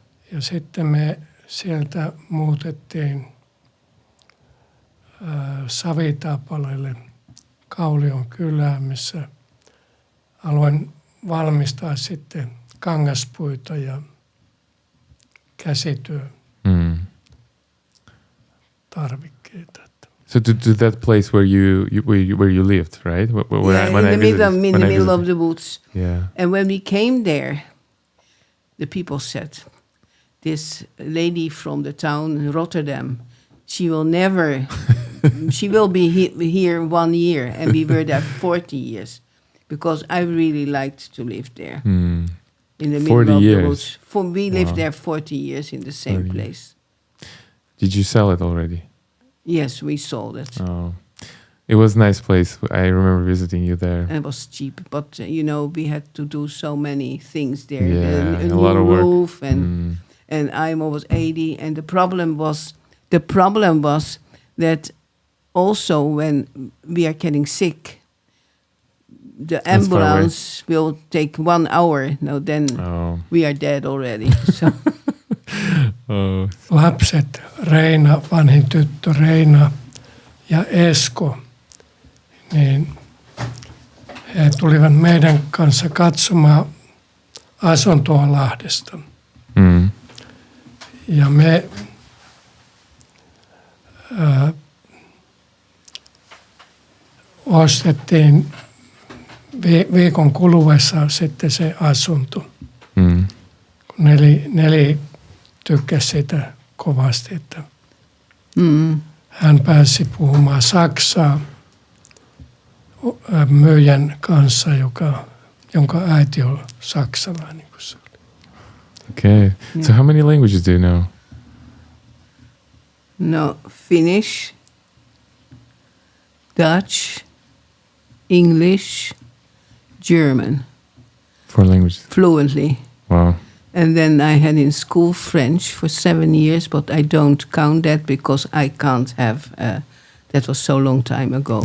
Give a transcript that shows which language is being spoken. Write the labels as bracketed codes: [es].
[fi] Ja sitten me sieltä muutettiin Savitaapaleelle Kaulion kylään, missä aloin valmistaa sitten kangaspuita ja käsityötarvikkeita. [en] So to that place where you lived, right? In the middle of the woods. Yeah. And when we came there, the people said, this lady from the town Rotterdam, she will be here 1 year, and we were there 40 years, because I really liked to live there in the middle of the woods. We lived there 40 years in the same place. Did you sell it already? Yes, we sold it. Oh, It was a nice place. I remember visiting you there. And it was cheap, but we had to do so many things there. Yeah, a a lot new of work. roof, and Aimo was 80, and the problem was that also when we are getting sick, the That's far away. ambulance will take 1 hour. No, then we are dead already. So [fi] Lapset, Reina, vanhin tyttö Reina ja Esko, niin he tulivat meidän kanssa katsomaan asuntoa Lahdesta. Ja me ostettiin viikon kuluessa sitten se asunto. Kun Neli tykkäsi sitä kovasti, että hän pääsi puhumaan saksaa myyjän kanssa, jonka äiti on saksalainen. [en] Okay. Yeah. So how many languages do you know? No, Finnish, Dutch, English, German. 4 languages. Fluently. Wow. And then I had in school French for 7 years, but I don't count that because I can't have, that was so long time ago.